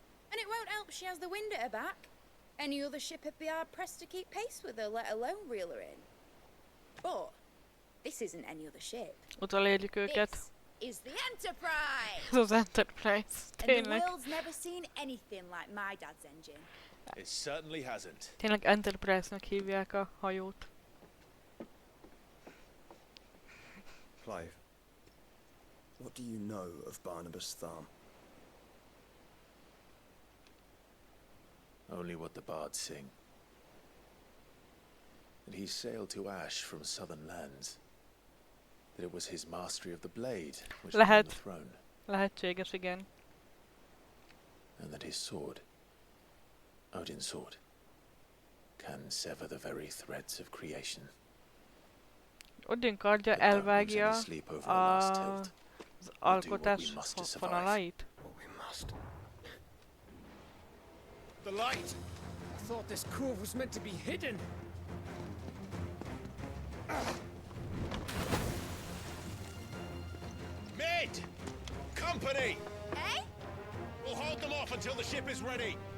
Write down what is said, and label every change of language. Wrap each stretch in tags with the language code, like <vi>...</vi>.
<en>And it won't help she has the wind at her back. Any other ship would be hard-pressed to keep pace with her, let alone reel her in. But this isn't any other ship.</en> <hu>Utolérjük őket.</hu> <en>This is the Enterprise!</en> <hu>Ez az Enterprise.</hu> <en>And the</en> <hu>Tényleg.</hu> <en>world's never seen anything like my dad's engine. It certainly hasn't.</en> <hu>Tényleg Enterprise-nak hívják a hajót.</hu> <en>Clive, what do you know of Barnabas Thumb? Only what the bards sing. That he sailed to Ash from southern lands. That it was his mastery of the blade which won the throne.</en> <hu>Lehetséges, igen.</hu> <en>And that his sword, Odin's sword, can sever the very threads of creation.</en> <hu>Odin kardja elvágja az alkotás vonalait.</hu> <en>The light! I thought this cove was meant to be hidden. Mid! Company! Eh? We'll hold them off until the ship is ready.</en>